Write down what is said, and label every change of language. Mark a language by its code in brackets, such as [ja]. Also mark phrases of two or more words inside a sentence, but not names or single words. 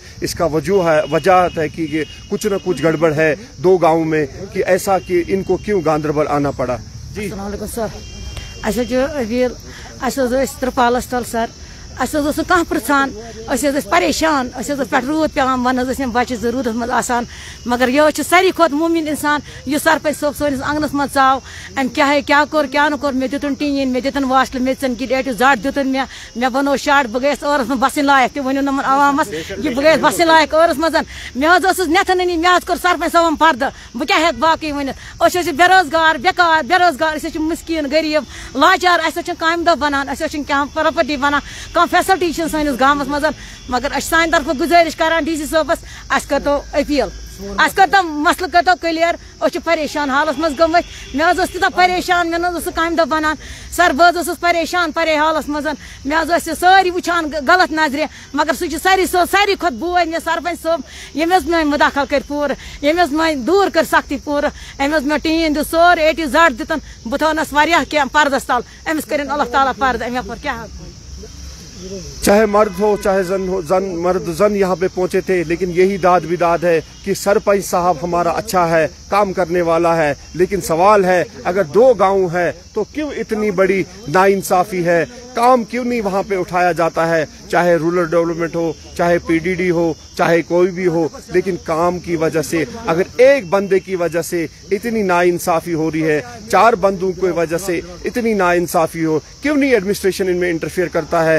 [hi] इसका वजह है कि ये कुछ न कुछ गड़बड़ है 2 गाँव में, कि ऐसा कि इनको क्यों गांधरबल आना पड़ा। जी [ks] त्रिपालस तल सर कह पृछान परेशान पे रूद पे वन बच्चे जरूरत मज आसान, मगर यह सारी खुद मुमिन इंसान यह सरपंच सोब सोनिस आंगनस मज आव अम क्या है क्या कोर क्या नोर मे दितन टीन मे दितन वाशल मे दितन किट जट दितन मे बनो शार्ट बह गयस औरस में बसन लायक तह वन नमन आवामस यह बह गयस बसन लायक औरस मज मे नथन अनी मे कोर सरपंच सबन पर्द बह क्या हेक बाकी वन बेरोजगार बेकार बेरोजगार मुस्किन गरीब लाचार काम दह बनान क्या प्रॉपर्टी बनान फैसिलिटी सैनिस गाँव मज, मगर सान तरफ गुजारिश करान DC सोबस कर तो अपील कर तो मसल कर तो क्लियर परेशान हालस मज गमत मे तीता परेशान मे काम दह बनान सर बह परेशान परे हालस मज मे सारी वुचान गलत नजर, मगर सह सारी खुद बोझ मे सरपंच सोब यम मे मुदाखल कर पूर यम मे दूर कर सख्ती पूर अम मे टीन दित सोर [en] A to Z [ks] दितन बह थोनस क्या पर्दस तल अमिस कर अल्लाह ताला पर्द अमे पर क्या [hi] चाहे मर्द हो चाहे मर्द जन यहाँ पे पहुंचे थे, लेकिन यही दाद विदाद है कि सरपंच साहब हमारा अच्छा है, काम करने वाला है, लेकिन सवाल है अगर 2 गांव है तो क्यों इतनी बड़ी नाइंसाफी है, काम क्यों नहीं वहाँ पे उठाया जाता है, चाहे [en] rural development [hi] हो चाहे PDD हो चाहे कोई भी हो, लेकिन काम की वजह से अगर एक बंदे की वजह से इतनी नाइंसाफी हो रही है, 4 बंदों की वजह से इतनी नाइंसाफी हो, क्यों नहीं एडमिनिस्ट्रेशन इनमें इंटरफेयर करता है।